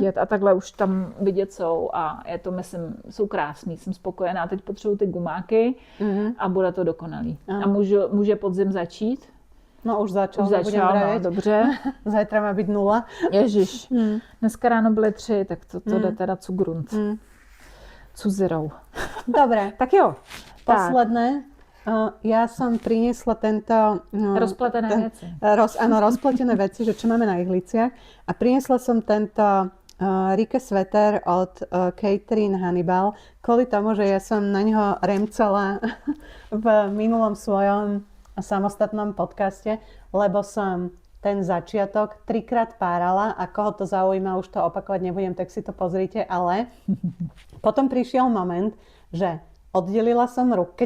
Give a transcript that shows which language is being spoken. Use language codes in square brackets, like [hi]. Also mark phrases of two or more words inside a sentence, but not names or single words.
[cs] A takhle už tam vidět jsou a je to, myslím, jsou krásný, jsem spokojená. Teď potřebuji ty gumáky a bude to dokonalý. A může podzim začít? No už začal, no, dobře. [sk] Zajtra má být 0. [cs] Ježiš, dneska ráno byly 3, tak to jde teda grunt. Cuzirou. [sk] Dobre. [cs] Tak jo. [sk] Posledné. Ja som priniesla tento... rozpletené veci. Áno, rozpletené veci, že čo máme na ihliciach. A priniesla som tento Rike sveter od Catherine Hannibal, kvôli tomu, že ja som na ňo remcela v minulom svojom samostatnom podcaste, lebo som ten začiatok 3-krát párala a koho to zaujíma, už to opakovať nebudem, tak si to pozrite, ale potom prišiel moment, že oddelila som ruku.